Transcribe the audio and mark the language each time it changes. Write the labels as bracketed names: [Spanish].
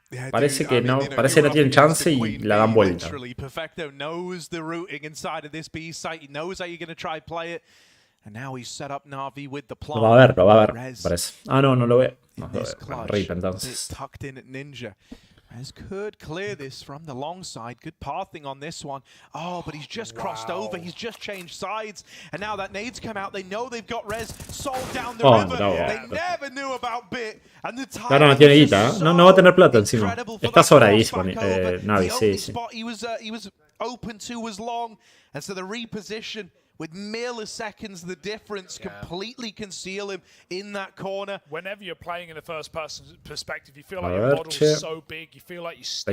[Spanish] Parece que no, parece que no tienen chance y la dan vuelta. [English] Perfecto knows the routing inside of this B site. He knows how you're going to try play it. And now he's set up Navi with the plant. [Spanish] Lo va a ver, parece. Ah, no lo ve. No lo ve. Rip, entonces. [English] Tucked in at Ninja. Rez could clear this from the long side. Good pathing on this one. Oh, but he's just crossed over. He's just changed sides. And now that nade's come out. They know they've got Rez sold down the river. They never knew about Bit. And the time [Spanish] no tiene guita, ¿eh? No va a tener plata encima. Está sobradísimo, Navi, sí. [English] He was open to was long. And so the reposition with milliseconds, the difference completely conceal him in that corner. Whenever you're playing in a first-person perspective, you feel like your model's so big, you feel like you